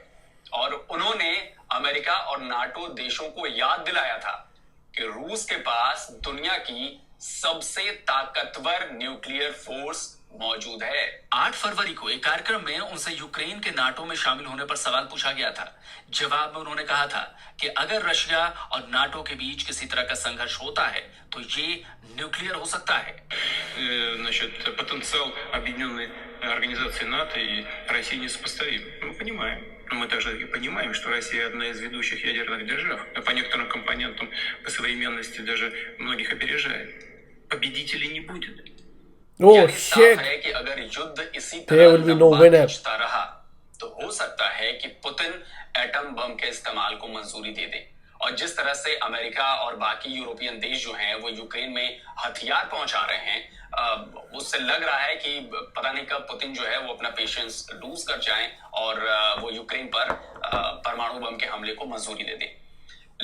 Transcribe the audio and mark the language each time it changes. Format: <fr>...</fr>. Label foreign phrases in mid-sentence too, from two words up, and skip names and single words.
<hi>और उन्होंने अमेरिका और नाटो देशों को याद दिलाया था कि रूस के पास दुनिया की सबसे ताकतवर</hi> <en>nuclear force</en> <hi>मौजूद है। 8 फरवरी को एक कार्यक्रम में उनसे यूक्रेन के नाटो में शामिल होने पर सवाल पूछा गया था। जवाब में उन्होंने कहा था कि अगर रशिया और नाटो के बीच किसी तरह का संघर्ष होता है तो ये न्यूक्लियर हो सकता है।</hi> <ru>Значит, потенциал объединенной организации НАТО и России несопоставим. Мы понимаем. Но мы также и понимаем, что Россия одна из ведущих ядерных держав, а по некоторым компонентам по современности даже многих опережает. Победителей не будет.</ru> <en>Shit.</en> <hi>है कि अगर युद्ध इसी तरह लंबा खींचता रहा तो हो सकता है कि पुतिन एटम बम के इस्तेमाल को मंजूरी दे दे। और जिस तरह से अमेरिका और बाकी यूरोपियन देश जो हैं वो यूक्रेन में हथियार पहुंचा रहे हैं, उससे लग रहा है कि पता नहीं कब पुतिन जो है वो अपना</hi> <en>patience lose</en> <hi>कर जाएं और वो यूक्रेन पर परमाणु बम के हमले को मंजूरी दे दें।</hi>